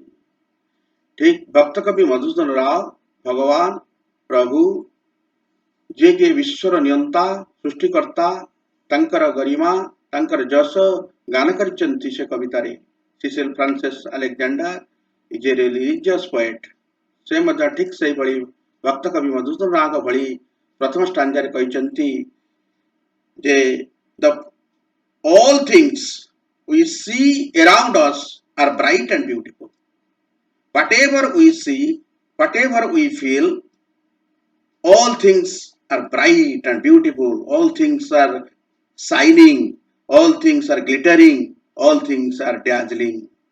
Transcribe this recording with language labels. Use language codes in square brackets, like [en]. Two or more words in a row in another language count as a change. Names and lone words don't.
[or] ଠିକ୍ ଭକ୍ତ କବି ମଧୁସୂଦନ ରାଓ ଭଗବାନ ପ୍ରଭୁ ଯିଏକି ବିଶ୍ୱର ନିୟନ୍ତା ସୃଷ୍ଟିକର୍ତ୍ତା, ତାଙ୍କର ଗରିମା ତାଙ୍କର ଯଶ ଗାନ କରିଛନ୍ତି ସେ କବିତାରେ। [en] Cecil Frances Alexander is a religious poet. [or] ସେ ମଧ୍ୟ ଠିକ୍ ସେଇଭଳି ଭକ୍ତ କବି ମଧୁସୂଦନ ରାଓଙ୍କ ଭଳି ପ୍ରଥମ ଷ୍ଟାଞ୍ଜାରେ କହିଛନ୍ତି ଯେ [en] the all things we see around us are bright and beautiful. Whatever we see, whatever we feel, all things are bright and beautiful, all things are shining, all things are glittering, all things are dazzling.